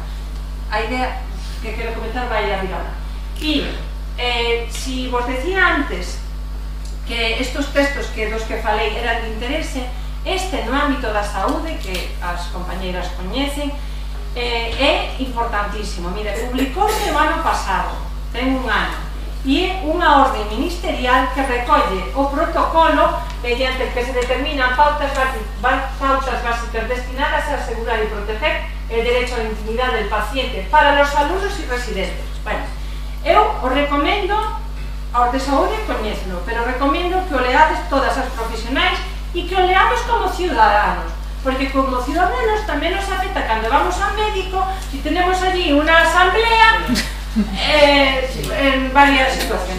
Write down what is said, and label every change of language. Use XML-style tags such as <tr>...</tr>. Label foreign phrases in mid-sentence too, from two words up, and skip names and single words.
<gl>A idea que quero comentar vai a vir ahora. E, si vos decía antes que estos textos dos que falei eran de interese, este no ámbito da saúde, que as compañeiras coñecen, é importantísimo. Mire, publicouse o ano pasado, ten un ano, e é unha orde ministerial que recolle o protocolo mediante el que se determinan pautas básicas destinadas a asegurar e proteger</gl> <es>el derecho a la intimidad del paciente para los alumnos y residentes.</es> <gl>Bueno, eu os recomendo, aos de saúde coñéceno, pero recomendo que o leades todas as profesionais e que o leamos como ciudadanos, porque como ciudadanos tamén nos afecta cando vamos ao médico e tenemos allí unha asamblea en varias situaciones.</gl>